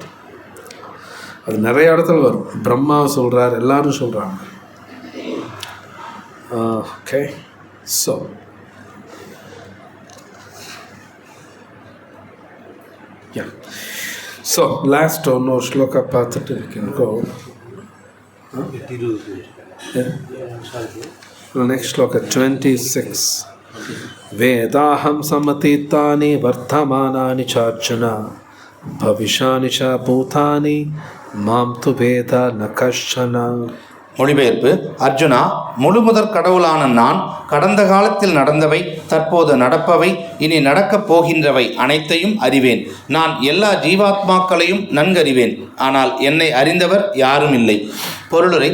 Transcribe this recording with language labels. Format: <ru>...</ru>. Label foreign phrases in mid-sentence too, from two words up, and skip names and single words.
<ta>அது நிறைய இடத்துல வரும். பிரம்மா சொல்கிறார், எல்லாரும் சொல்கிறாங்க. ஓகே,</ta> <en>so so last</en> <ta>இன்னொரு ஸ்லோகா பார்த்துட்டு இருக்கோ.</ta> <en>next shloka 26.</en> <sa>वेदाहं समतीतानि वर्तमानानि चार्जुन भविष्यानि च भूतानि मां तु वेद न कश्चन.</sa> <ta>மொழிபெயர்ப்பு: அர்ஜுனா, முழுமுதற் கடவுளான நான் கடந்த காலத்தில் நடந்தவை, தற்போது நடப்பவை, இனி நடக்கப் போகின்றவை அனைத்தையும் அறிவேன். நான் எல்லா ஜீவாத்மாக்களையும் நன்கறிவேன், ஆனால் என்னை அறிந்தவர் யாரும் இல்லை. பொருளுரை.</ta>